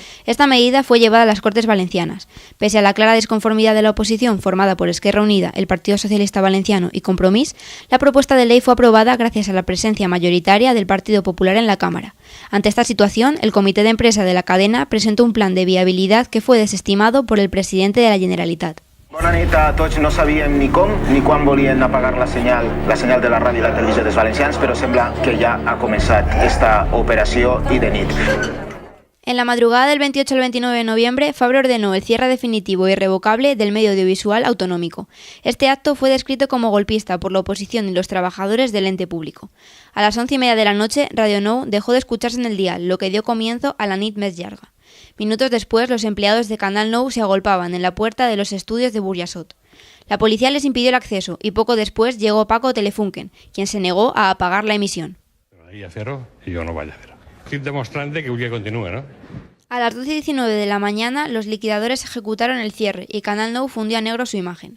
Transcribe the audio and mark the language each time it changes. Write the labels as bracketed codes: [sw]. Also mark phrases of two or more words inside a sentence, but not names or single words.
[es] Esta medida fue llevada a las Cortes Valencianas. Pese a la clara disconformidad de la oposición formada por Esquerra Unida, el Partido Socialista Valenciano y Compromís, la propuesta de ley fue aprobada gracias a la presencia mayoritaria del Partido Popular en la Cámara. Ante esta situación, el Comité de Empresa de la cadena presentó un plan de viabilidad que fue desestimado por el presidente de la Generalitat. [ca] Bona nit a tots. No sabíem ni com ni quan volien apagar la senyal de la ràdio i la televisió dels valencians, però sembla que ja ha començat esta operació i de nit. [es] En la madrugada del 28 al 29 de noviembre, Fabra ordenó el cierre definitivo e irrevocable del medio audiovisual autonómico. Este acto fue descrito como golpista por la oposición y los trabajadores del ente público. A las 11:30 de la noche, Radio Nou dejó de escucharse en el dial, lo que dio comienzo a [ca] la nit més llarga. [es] Minutos después, los empleados de Canal Nou se agolpaban en la puerta de los estudios de Burjasot. La policía les impidió el acceso y poco después llegó Paco Telefunken, quien se negó a apagar la emisión. Ahí a cero y yo no vaya a cero. Estoy demostrando que continúe, ¿no? A las 12:19 de la mañana, los liquidadores ejecutaron el cierre y Canal Nou fundió a negro su imagen.